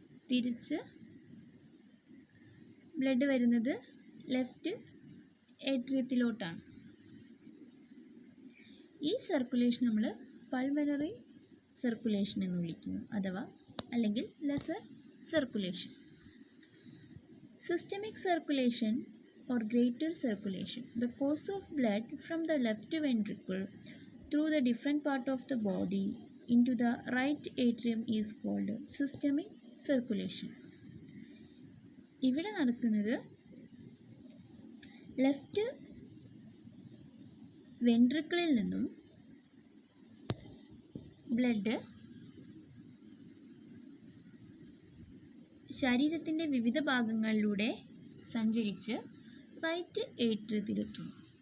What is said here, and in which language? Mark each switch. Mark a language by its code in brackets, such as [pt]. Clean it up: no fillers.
[ml] തിരിച്ച് ബ്ലഡ് വരുന്നത് ലെഫ്റ്റ് ഏട്രിയത്തിലോട്ടാണ്. ഈ സർക്കുലേഷൻ നമ്മൾ പൾമനറി സർക്കുലേഷൻ എന്ന് വിളിക്കുന്നു, അഥവാ അല്ലെങ്കിൽ lesser circulation. [en] Systemic circulation or greater circulation, the course of blood from the left ventricle through the different part of the body into the right atrium is called systemic circulation. [ml] ഇവിടെ നടക്കുന്നത് left വെൻട്രിക്കിളിൽ നിന്നും blood ശരീരത്തിൻ്റെ വിവിധ ഭാഗങ്ങളിലൂടെ സഞ്ചരിച്ച് right ഏട്രിയത്തിലെത്തുന്നു.